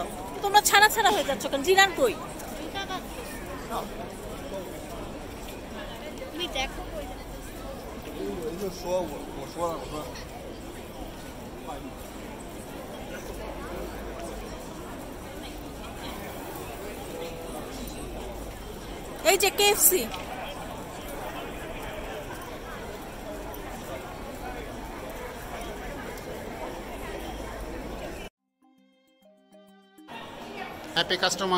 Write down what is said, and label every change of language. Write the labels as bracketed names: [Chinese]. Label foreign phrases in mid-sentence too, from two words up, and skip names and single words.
[Bangla] তোমরা ছাড়া ছাড়া হয়ে যাচ্ছ কেন? জিরান কই? তুমি দেখো কই? [Chinese] 我就说我说了，我说。 [Bangla] এই যে কেএফসি। [English] happy customers.